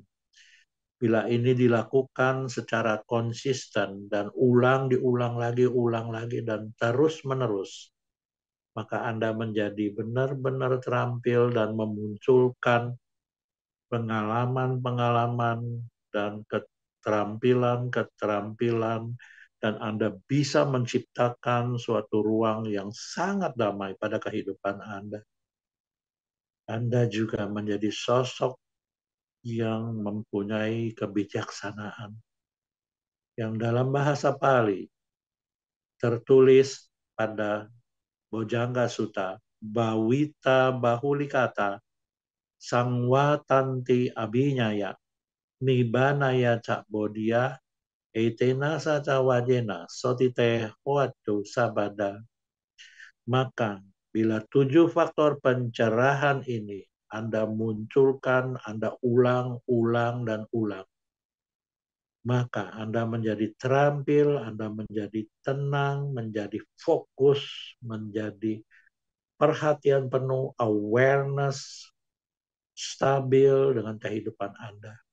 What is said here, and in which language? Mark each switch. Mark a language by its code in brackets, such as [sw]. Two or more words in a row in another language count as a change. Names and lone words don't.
[id] Bila ini dilakukan secara konsisten dan diulang lagi, dan terus-menerus, maka Anda menjadi benar-benar terampil dan memunculkan pengalaman-pengalaman dan keterampilan-keterampilan, dan Anda bisa menciptakan suatu ruang yang sangat damai pada kehidupan Anda. Anda juga menjadi sosok yang mempunyai kebijaksanaan, yang dalam bahasa Pali tertulis pada Bojjhanga Sutta, [pi] bawita bahulikata sangwatanti abinyaya nibanaya cak bodia etena saca wajena sotite hoatu sabada. [id] Maka bila 7 faktor pencerahan ini Anda munculkan, Anda ulang dan ulang, maka Anda menjadi terampil, Anda menjadi tenang, menjadi fokus, menjadi perhatian penuh, awareness, stabil dengan kehidupan Anda.